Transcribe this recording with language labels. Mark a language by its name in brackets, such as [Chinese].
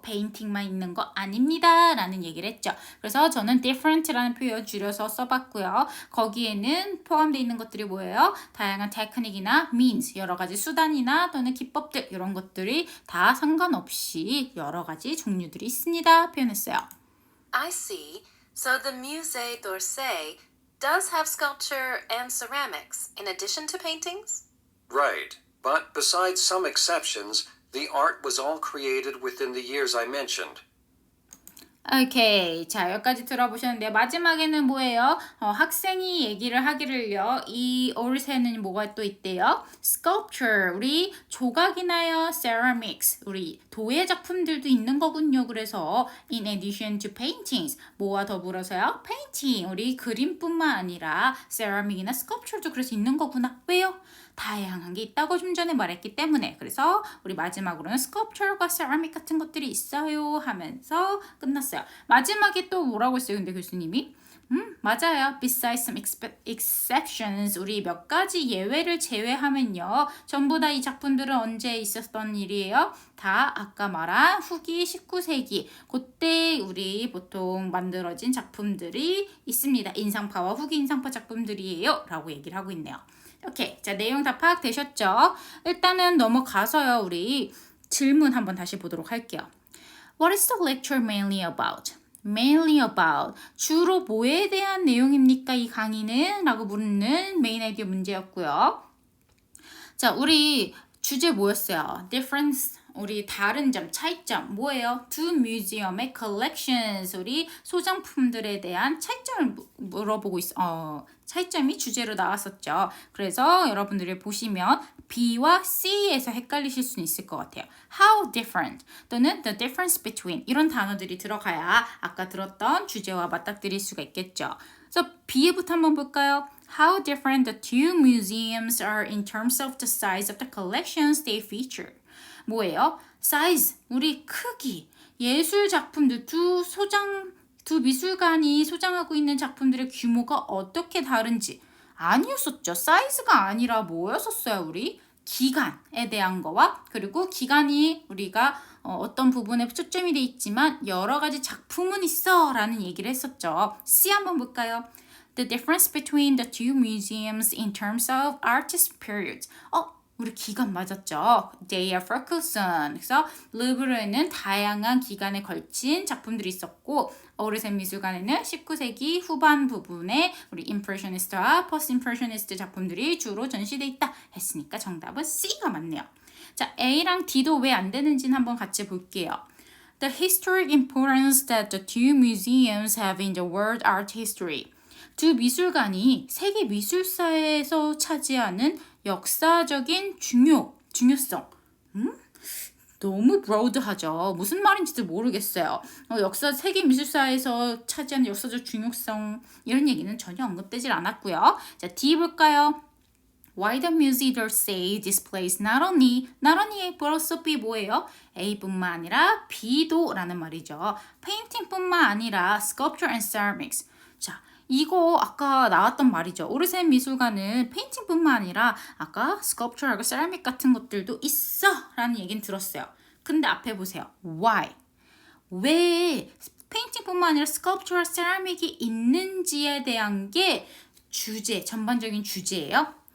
[Korean] 페인팅만 있는 거 아닙니다. 라는 얘기를 했죠. 그래서 저는 different라는 표현 줄여서 써봤고요. 거기에는 포함되어 있는 것들이 뭐예요? 다양한 테크닉이나 means, 여러 가지 수단이나 또는 기법들 이런 것들이 다 상관없이 여러 가지 종류들이 있습니다. 표현했어요. [English] I see. So the Musée d'Orsay does have sculpture and ceramics in addition to paintings? Right. But besides some exceptions, the art was all created within the years I mentioned. [Korean] 오케이. 자, 여기까지 들어보셨는데 마지막에는 뭐예요? 학생이 얘기를 하기를요. 이 오르세는 뭐가 또 있대요? Sculpture, 우리 조각이나요? Ceramics, 우리 도예 작품들도 있는 거군요. 그래서 [English] in addition to paintings, [Korean] 뭐와 더불어서요? Painting, 우리 그림뿐만 아니라 ceramic이나 sculpture도 그래서 있는 거구나. 왜요? 다양한 게 있다고 좀 전에 말했기 때문에. 그래서 우리 마지막으로는 sculpture과 ceramic 같은 것들이 있어요 하면서 끝났어요. 마지막에 또 뭐라고 했어요? 근데 교수님이? 맞아요. [English] Besides some exceptions, [Korean] 우리 몇 가지 예외를 제외하면요. 전부 다 이 작품들은 언제 있었던 일이에요? 다 아까 말한 후기 19세기 그때 우리 보통 만들어진 작품들이 있습니다. 인상파와 후기 인상파 작품들이에요. 라고 얘기를 하고 있네요. 오케이. 자, 내용 다 파악되셨죠? 일단은 넘어가서요. 우리 질문 한번 다시 보도록 할게요. [English] What is the lecture mainly about? Mainly about. [Korean] 주로 뭐에 대한 내용입니까? 이 강의는? 라고 묻는 메인 아이디어 문제였고요. 자, 우리 주제 뭐였어요? Difference 우리 다른 점, 차이점 뭐예요? 두 뮤지엄의 collections, 우리 소장품들에 대한 차이점을 물어보고 차이점이 주제로 나왔었죠. 그래서 여러분들이 보시면 B와 C에서 헷갈리실 수는 있을 것 같아요. [English] How different [Korean] 또는 [English] the difference between [Korean] 이런 단어들이 들어가야 아까 들었던 주제와 맞닥뜨릴 수가 있겠죠. 그래서 B부터 한번 볼까요? [English] How different the two museums are in terms of the size of the collections they feature. [Korean] 뭐예요? size, 우리 크기, 예술 작품들 두 미술관이 소장하고 있는 작품들의 규모가 어떻게 다른지 아니었었죠. 사이즈가 아니라 뭐였었어요, 우리? 기간에 대한 거와 그리고 기간이 우리가 어떤 부분에 초점이 돼 있지만 여러 가지 작품은 있어 라는 얘기를 했었죠. C 한번 볼까요? [English] The difference between the two museums in terms of artist periods. [Korean] 우리 기간 맞았죠. [English] They are Ferguson. [Korean] 그래서 루브르에는 다양한 기간에 걸친 작품들이 있었고 오르세 미술관에는 19세기 후반 부분에 우리 임프레셔니스트와 포스트 임프레셔니스트 작품들이 주로 전시돼 있다 했으니까 정답은 C가 맞네요. 자, A랑 D도 왜 안 되는지는 한번 같이 볼게요. [English] The historic importance that the two museums have in the world art history. [Korean] 두 미술관이 세계 미술사에서 차지하는 역사적인 중요성. 너무 broad하죠. 무슨 말인지도 모르겠어요. 세계 미술사에서 차지하는 역사적 중요성 이런 얘기는 전혀 언급되질 않았고요. 자, D 볼까요? [English] Why the Musée d'Orsay displays not only A [Korean] 플러스 B 뭐예요? A뿐만 아니라 B도 라는 말이죠. 페인팅뿐만 아니라 [English] sculpture and ceramics. [Korean] 자, 이거 아까 나왔던 말이죠. 오르센 미술관은 페인팅뿐만 아니라 아까 스culpture하고 세라믹 같은 것들도 있어 라는 얘기는 들었어요. 근데 앞에 보세요. Why? 왜 페인팅뿐만 아니라 스culpture와 세라믹이 있는지에 대한 게 전반적인 주제예요.